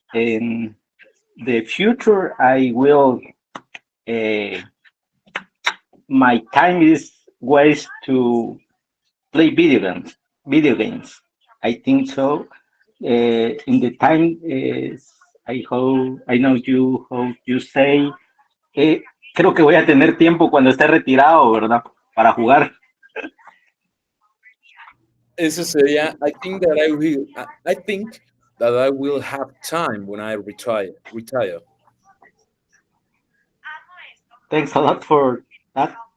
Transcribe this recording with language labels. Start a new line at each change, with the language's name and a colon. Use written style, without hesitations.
English: In the future, I will. Uh, my time is waste to play video games. Video games. I think so. In the time, I hope I know you. How you say.
Spanish: Eh, Creo que voy a tener tiempo cuando esté retirado, ¿verdad? Para jugar. Eso sería,
English: I think that I will, I think that I will have time when I retire. Thanks a lot for that.